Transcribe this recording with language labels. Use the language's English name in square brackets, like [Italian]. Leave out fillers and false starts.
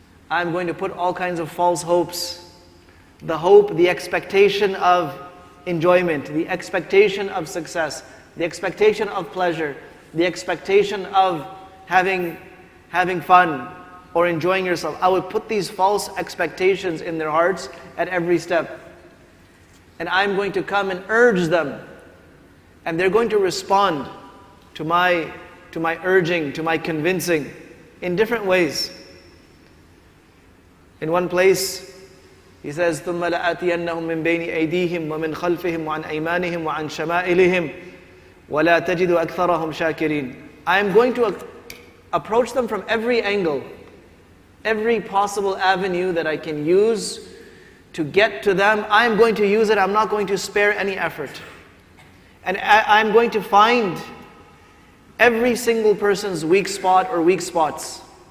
[English] I am going to put all kinds of false hopes. The hope, the expectation of enjoyment, the expectation of success, the expectation of pleasure, the expectation of having fun or enjoying yourself. I would put these false expectations in their hearts at every step. And I'm going to come and urge them. And they're going to respond to my urging, to my convincing in different ways. In one place, he says, [Arabic] ثُمَّ لَآتِيَنَّهُمْ مِنْ بَيْنِ أَيْدِيهِمْ وَمِنْ خَلْفِهِمْ وَعَنْ أَيْمَانِهِمْ وَعَنْ شَمَائِلِهِمْ وَلَا تَجِدُ أَكْثَرَهُمْ شَاكِرِينَ. [English] I am going to approach them from every angle, every possible avenue that I can use to get to them. I am going to use it. I'm not going to spare any effort. And I'm going to find every single person's weak spot or weak spots.